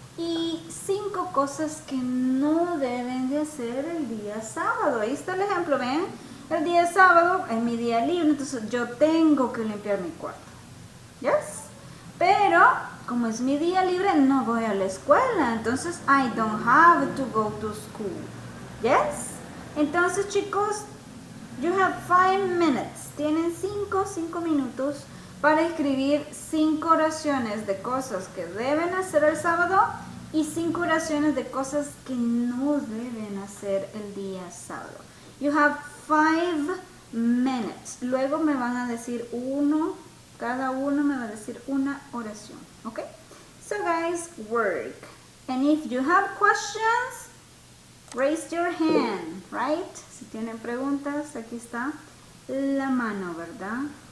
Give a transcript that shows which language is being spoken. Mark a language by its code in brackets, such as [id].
[es] Y 5 cosas que no deben de hacer el día sábado. Ahí está el ejemplo, ¿ven? El día sábado es mi día libre, entonces yo tengo que limpiar mi cuarto. ¿Yes? Pero, como es mi día libre, no voy a la escuela. [en] Entonces, I don't have to go to school. [es] ¿Yes? Entonces, chicos, [en] you have 5 minutes. [es] Tienen 5 minutos para escribir 5 oraciones de cosas que deben hacer el sábado y 5 oraciones de cosas que no deben hacer el día sábado. [en] You have 5 minutes. [es] Luego me van a decir cada uno me va a decir una oración. [en] Okay? So guys, work. And if you have questions, raise your hand, right? [es] Si tienen preguntas, aquí está la mano, ¿verdad?